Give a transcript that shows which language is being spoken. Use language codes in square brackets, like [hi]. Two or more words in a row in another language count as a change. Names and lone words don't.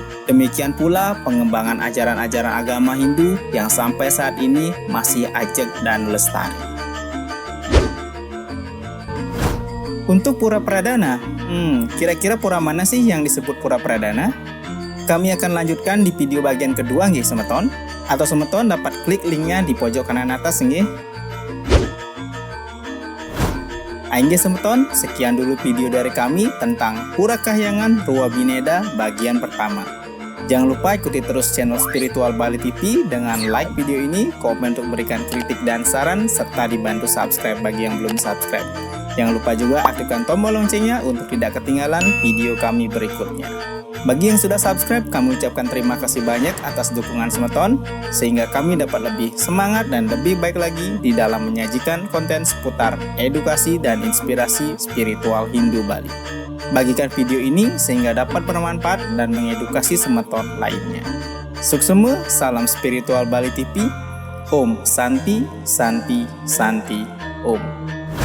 [id] Demikian pula pengembangan ajaran-ajaran agama Hindu yang sampai saat ini masih ajeg dan lestari. Untuk Pura Pradana, kira-kira pura mana sih yang disebut Pura Pradana? Kami akan lanjutkan di video bagian kedua nggih semeton, atau semeton dapat klik linknya di pojok kanan atas nggih. [ban] Aingge semeton, [id] sekian dulu video dari kami tentang Pura Kahyangan Rua Bineda bagian pertama. Jangan lupa ikuti terus channel Spiritual Bali TV dengan like video ini, komen untuk memberikan kritik dan saran, serta dibantu subscribe bagi yang belum subscribe. Jangan lupa juga aktifkan tombol loncengnya untuk tidak ketinggalan video kami berikutnya. Bagi yang sudah subscribe, kami ucapkan terima kasih banyak atas dukungan semeton, sehingga kami dapat lebih semangat dan lebih baik lagi di dalam menyajikan konten seputar edukasi dan inspirasi spiritual Hindu Bali. Bagikan video ini sehingga dapat bermanfaat dan mengedukasi semeton lainnya. Suksema, salam spiritual Bali TV. [sa] ॐ शान्तिः शान्तिः शान्तिः ॐ.